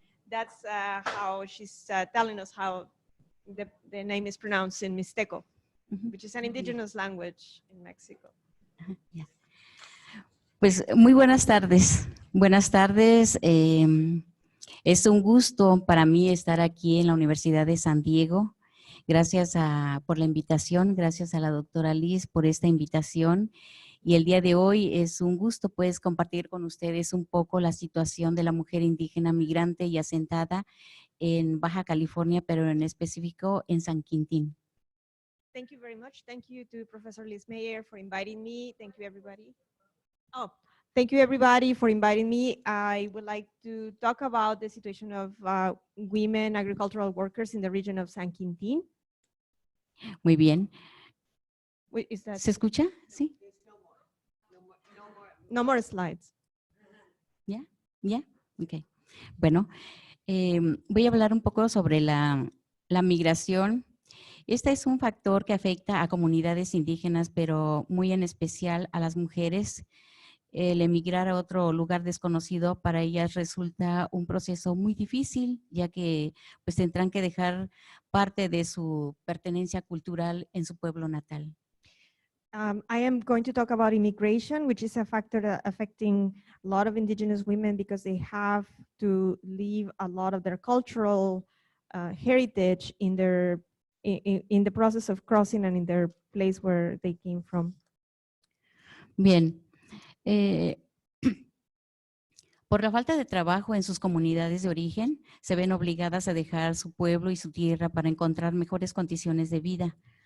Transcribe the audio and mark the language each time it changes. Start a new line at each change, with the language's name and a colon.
English: That's how she's telling us how the name is pronounced in Mixteco, which is an indigenous language in Mexico.
Spanish: Yeah. Pues muy buenas tardes. Buenas tardes. Es un gusto para mí estar aquí en la Universidad de San Diego. Gracias por la invitación, gracias a la doctora Liz por esta invitación. Y el día de hoy es un gusto pues compartir con ustedes un poco la situación de la mujer indígena migrante y asentada en Baja California, pero en específico en San Quintín.
English: Thank you very much. Thank you to Professor Liz Maier for inviting me. Thank you, everybody. Oh, thank you, everybody, for inviting me. I would like to talk about the situation of women agricultural workers in the region of San Quintín.
Spanish: Muy bien.
English: Wait, is that?
Spanish: ¿Se escucha? Sí.
English: No more slides.
Spanish: ¿Ya? Ok. Bueno, voy a hablar un poco sobre la migración. Este es un factor que afecta a comunidades indígenas, pero muy en especial a las mujeres. El emigrar a otro lugar desconocido para ellas resulta un proceso muy difícil, ya que pues tendrán que dejar parte de su pertenencia cultural en su pueblo natal.
English: I am going to talk about immigration, which is a factor affecting a lot of indigenous women because they have to leave a lot of their cultural heritage in their in the process of crossing and in their place where they came from.
Spanish: Bien. Por la falta de trabajo en sus comunidades de origen, se ven obligadas a dejar su pueblo y su tierra para encontrar mejores condiciones de vida.